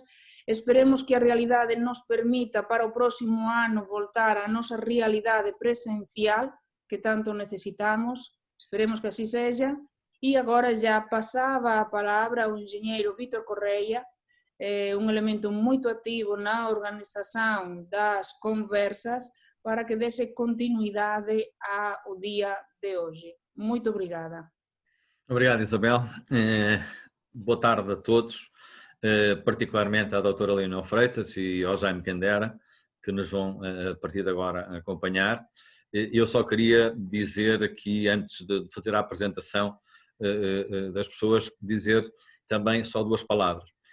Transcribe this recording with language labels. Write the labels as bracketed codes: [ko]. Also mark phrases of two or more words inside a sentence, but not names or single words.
[gl] Esperemos que a realidade nos permita para o próximo ano voltar á nosa realidade presencial que tanto necesitamos. Esperemos que así sexa. E agora já pasaba a palabra ao engenheiro Vítor Correia, un elemento moito activo na organización das conversas, para que dese continuidade ao día de hoje. [pt] Muito obrigada. Obrigado, Isabel. Boa tarde a todos, particularmente à doutora Leonor Freitas e ao Jaime Candera, que nos vão, a partir de agora, acompanhar. Eu só queria dizer aqui, antes de fazer a apresentação das pessoas, dizer também só duas palavras.